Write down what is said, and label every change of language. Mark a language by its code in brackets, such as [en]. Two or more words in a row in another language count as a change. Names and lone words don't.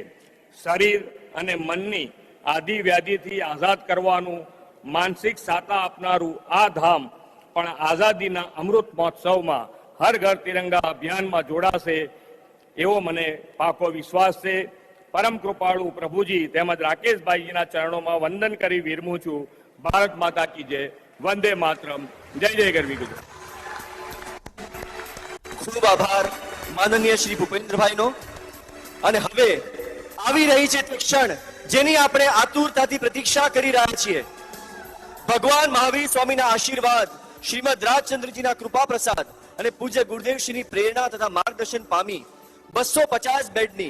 [gu] શરીર અને મનની આદિ વ્યાધિથી આઝાદ કરવાનું માનસિક સાતા આપનારું આ ધામ પણ આઝાદીના અમૃત મહોત્સવમાં હર ઘર તિરંગા અભિયાનમાં જોડાશે એવો મને પાકો વિશ્વાસ છે. પરમ કૃપાળુ પ્રભુજી તેમજ રાકેશભાઈજીના ચરણોમાં વંદન કરી વિરમું છું. [hi] भारत माता की जय. [sa] वंदे मातरम। [gu] જય જય ગરવી ગુજરાત। ખૂબ આભાર માનનીય શ્રી ભૂપેન્દ્રભાઈનો। અને હવે આવી રહી છે તે ક્ષણ જેની આપણે આતુરતાથી પ્રતીક્ષા કરી રહ્યા છીએ। ભગવાન મહાવીર સ્વામીના આશીર્વાદ, શ્રીમદ રાજચંદ્રજીના કૃપા પ્રસાદ અને પૂજ્ય ગુરુદેવશ્રીની પ્રેરણા તથા માર્ગદર્શન પામી 250 બેડની